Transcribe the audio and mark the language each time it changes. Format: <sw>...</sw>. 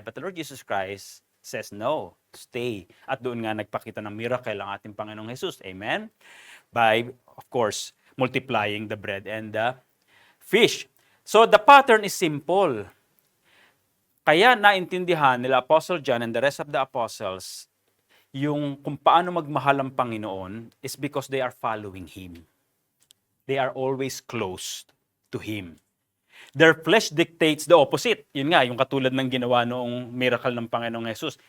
<en>But the Lord Jesus Christ says, no, stay.</en> <tl>At doon nga nagpakita ng miracle ang ating Panginoong Jesus. Amen?</tl> <en>By, of course, multiplying the bread and the fish. So the pattern is simple.</en> <tl>Kaya naintindihan nila</tl> <en>Apostle John and the rest of the apostles</en> <tl>yung kung paano magmahal ang Panginoon</tl> <en>is because they are following Him. They are always close to Him. Their flesh dictates the opposite.</en> <tl>Yun nga, yung katulad ng ginawa noong miracle ng Panginoong Jesus.</tl>